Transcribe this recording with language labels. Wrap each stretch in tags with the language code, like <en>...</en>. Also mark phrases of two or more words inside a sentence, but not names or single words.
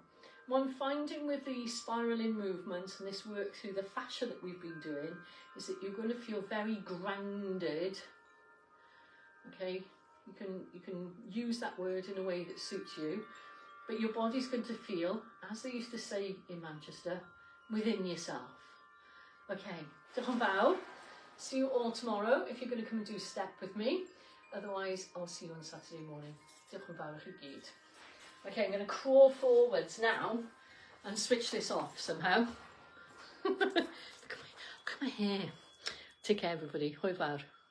<en>What I'm finding with the spiraling movements and this work through the fascia that we've been doing is that you're going to feel very grounded. Okay, you can use that word in a way that suits you, but your body's going to feel, as they used to say in Manchester, within yourself.</en> <cy>Okay, diolch yn fawr.</cy> <en>See you all tomorrow if you're going to come and do step with me. Otherwise, I'll see you on Saturday morning.</en> <cy>Diolch yn fawr i chi gyd.</cy> <en>Okay, I'm going to crawl forwards now and switch this off somehow. Look at my hair. Take care, everybody.</en> <cy>Hwyl fawr.</cy>